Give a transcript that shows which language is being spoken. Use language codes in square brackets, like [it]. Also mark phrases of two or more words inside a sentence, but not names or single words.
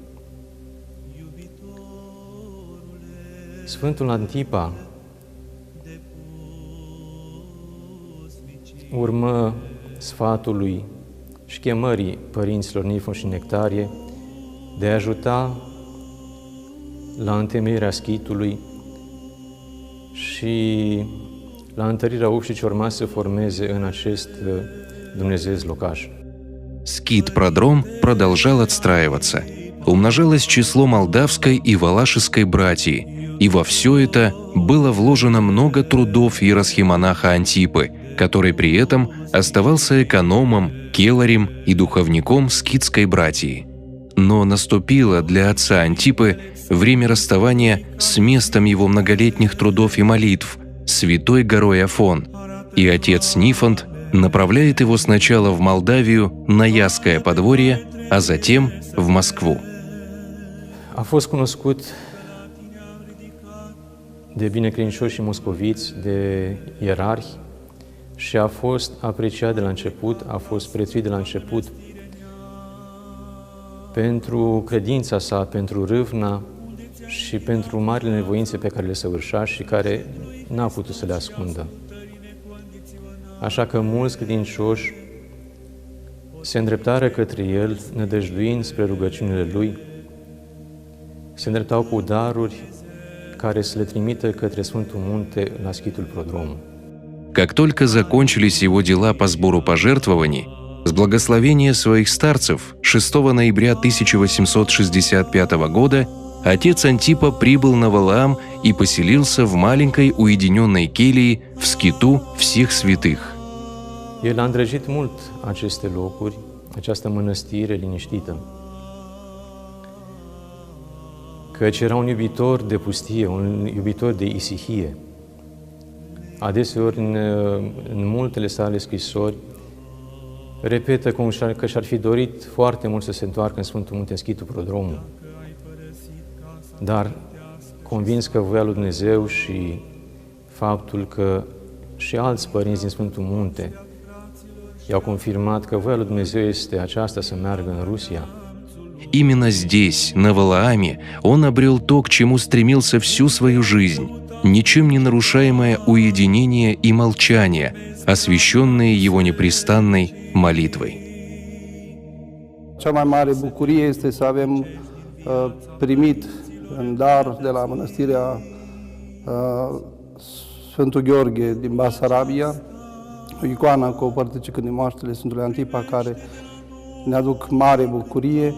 [ro] Sfântul Antipa urmă sfatului și chemării părinților Nifon și Nectarie de a ajuta la întemeierea schitului și la întărirea ușii ce urma să formeze în acest dumnezeiesc locaș. [ru] Скит-продром продолжал отстраиваться. Умножалось число молдавской и валашеской братьи, и во все это было вложено много трудов иеросхимонаха Антипы, который при этом оставался экономом, келарем и духовником скитской братьи. Но наступило для отца Антипы время расставания с местом его многолетних трудов и молитв, святой горой Афон, и отец Нифонт направляет его сначала в Молдавию на Ясское подворье, а затем в Москву. [ro] A fost cunoscut de binecredincioși moscoviți, de ierarhi și a fost apreciat de la început, a fost prețuit de la început pentru credința sa, pentru râvna și pentru marile nevoințe pe care le săvârșea și care n-a putut să le ascundă. Așa că mulți credincioși se îndreptară către el, nădăjduind spre rugăciunile lui, se îndreptau cu daruri care să le trimită către Sfântul Munte la schitul Prodromul. [ru] Как только закончились его дела по сбору пожертвований, с благословения своих старцев 6 ноября 1865 года отец Антипа прибыл на Валаам и поселился в маленькой уединенной келии в скиту всех святых. [ro] El a îndrăgit mult aceste locuri, această mănăstire liniștită, căci era un iubitor de pustie, un iubitor de isihie. Adeseori, în multele sale scrisori, repetă că și-ar fi dorit foarte mult să se întoarcă în Sfântul Munte, în schitul Prodromul. Dar, convins că voia lui Dumnezeu și faptul că și alți părinți din Sfântul Munte i-au confirmat că voia lui Dumnezeu este aceasta, să meargă în Rusia. [ru] Именно здесь, на Валааме, он обрел то, к чему стремился всю свою жизнь, ничем не нарушаемое уединение и молчание, освященные его непрестанной молитвой. [ro] Cea mai mare bucurie este să avem primit în dar de la mănăstirea Sfântul Gheorghe din Basarabia, o icoană cu o părticică din moaștele Sfântului Antipa, care ne aduc mare bucurie.